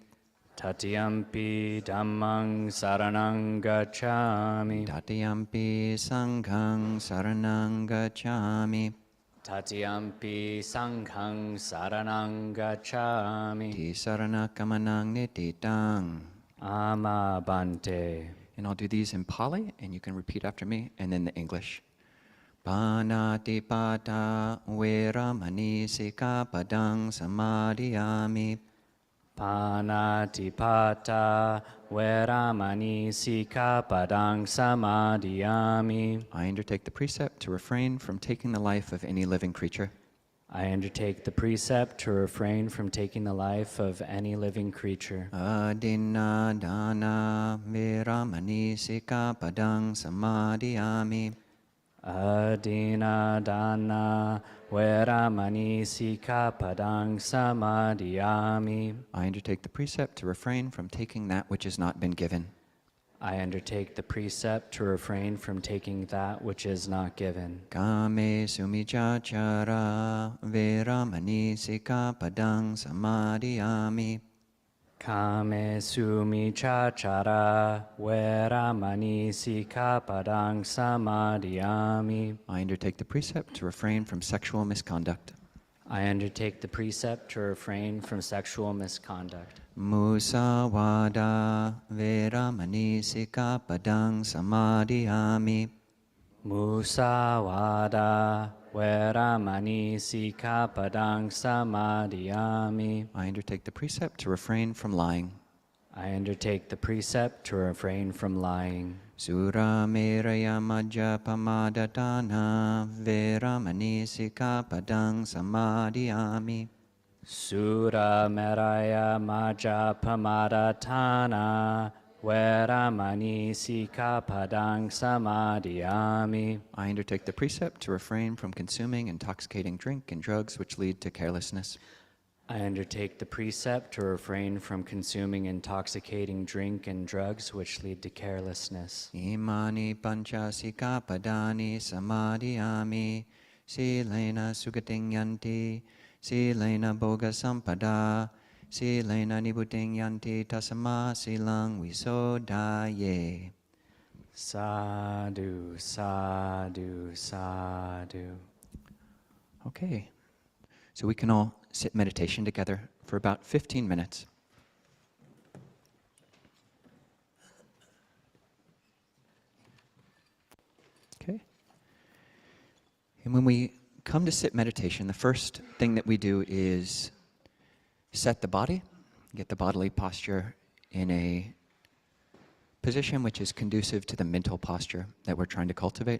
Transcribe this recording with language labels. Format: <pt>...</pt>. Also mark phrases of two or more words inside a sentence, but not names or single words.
<pi>Tatiyampi dhammang saranang gacchami. Tatiyampi sanghang saranang gacchami. Tatiyampi sanghang saranang gacchami. Tisaranakammanang nititang. Amabante.</pi> <en>And I'll do these in Pali, and you can repeat after me, and then the English.</en> <pi>Panatipata veramani sikapadang samadhiyami. Panatipata veramani sikapadang samadhiyami.</pi> <en>I undertake the precept to refrain from taking the life of any living creature. I undertake the precept to refrain from taking the life of any living creature.</en> <pi>Adinna dana veramani sikapadang samadhiyami. Adina dana veramani sikapadang samadhiyami.</pi> <en>I undertake the precept to refrain from taking that which has not been given. I undertake the precept to refrain from taking that which is not given.</en> <pi>Kame sumichachara veramani sikapadang samadhiyami. Kame sumichachara veramani sikapadang samadhiyami.</pi> <en>I undertake the precept to refrain from sexual misconduct. I undertake the precept to refrain from sexual misconduct.</en> <pi>Musawada veramani sikapadang samadhiyami. Musawada veramani sikapadang samadhiyami.</pi> <en>I undertake the precept to refrain from lying. I undertake the precept to refrain from lying.</en> <pi>Sura meraya majjapamadhatana veramani sikapadang samadhiyami. Sura meraya majjapamadhatana veramani sikapadang samadhiyami.</pi> <en>I undertake the precept to refrain from consuming intoxicating drink and drugs which lead to carelessness. I undertake the precept to refrain from consuming intoxicating drink and drugs which lead to carelessness.</en> <pi>Imani pancha sikapadani samadhiyami. Silena sugating yanti, silena boga sampada, silena nibuting yanti tasama silang visodaye. Sadhu, sadhu, sadhu.</pi> <en>Okay, so we can all sit meditation together for about 15 minutes. Okay. And when we come to sit meditation, the first thing that we do is set the body, get the bodily posture in a position which is conducive to the mental posture that we're trying to cultivate.</en>